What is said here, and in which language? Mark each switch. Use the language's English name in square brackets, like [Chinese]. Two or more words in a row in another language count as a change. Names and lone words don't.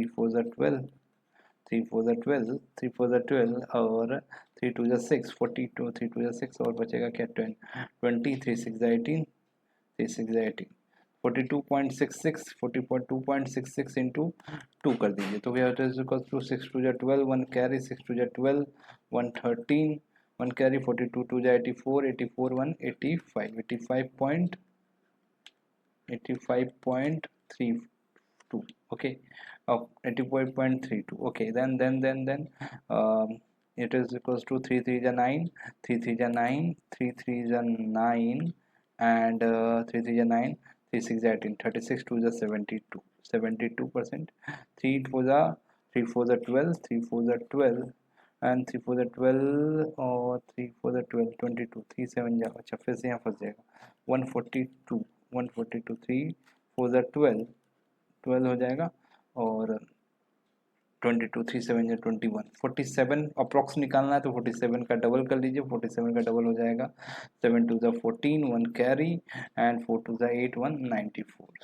[Hindi] 4 जा 12, 3 4 जा 12, 3 4 जा 12 और 3 2 जा 6, 42, 3 2 जा 6 और बचेगा क्या 10, 20, 3 6 जा 18, 3 6 जा 18, 42.66, 42.66 इंटू 2 कर दीजिए तो क्या होता है, [English] equal to [Hindi] 6 2 जा 12, 1 कैरी, 6 2 जा 12, 113, 1 कैरी, 42 2 जा 84, 84 1 85, 85.32, [English] okay, of 85.32, okay, then it is equals to 3 3 ja 9, 3 3 ja 9, 3 3 ja 9 and 3 3 ja 9, [Hindi] 3 6 जा 18, 36 2 जा 72, 72%, 3 4 जा 3 4 जा 12, 3 4 जा 12 and 3 4 ja 12 और 3 4 ja 12, 22, 3 7 जा, अच्छा फिर से यहाँ फंस जाएगा, 142, 142, 3 4 जा 12, 12 हो जाएगा और 22, 3 7 या 21, 47 अप्रॉक्स निकालना है तो 47 का डबल कर लीजिए, 47 का डबल हो जाएगा 7 2 जा 14, 1 [English] carry and [Hindi] 4 2 जा 8, 1 94।